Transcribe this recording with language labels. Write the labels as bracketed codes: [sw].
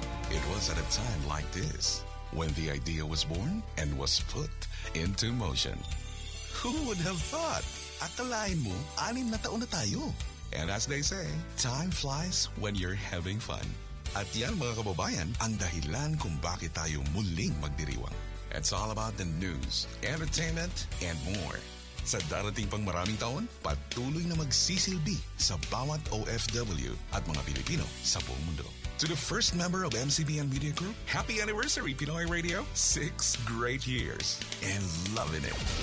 [en] It was at a time like this when the idea was born and was put into motion. Who would have thought? [tl] Akalain mo, 6 na taon na tayo. [en] And as they say, time flies when you're having fun. [tl] At yan mga kababayan, ang dahilan kung bakit tayo muling magdiriwang. [en] It's all about the news, entertainment, and more. [tl] Sa darating pang maraming taon, patuloy na magsisilbi sa bawat OFW at mga Pilipino sa buong mundo. [en] To the first member of MCBN Media Group, happy anniversary, Pinoy Radio. 6 great years and loving it.